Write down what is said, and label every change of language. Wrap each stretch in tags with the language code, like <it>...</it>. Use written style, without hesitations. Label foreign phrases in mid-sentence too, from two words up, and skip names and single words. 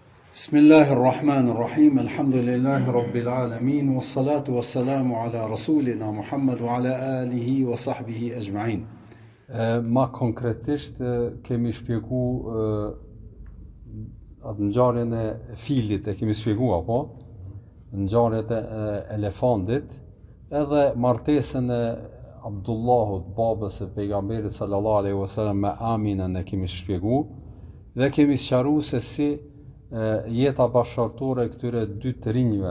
<ar>بسم الله الرحمن الرحيم الحمد لله رب العالمين والصلاة والسلام على رسولنا محمد وعلى آله وصحبه أجمعين.</ar> <sq>Ma konkretisht kemi shpjegu atë ngjarjen e filit e kemi shpjeguar, po, ngjarjet e elefandit, edhe martesën e Abdullahut, babës e pejgamberit</sq> <ar>صلى الله عليه وسلم</ar> <sq>me Aminën e kemi shpjegu, dhe kemi sqaruar se si jeta bashkëtorë e këtyre dy të rinjve.</sq>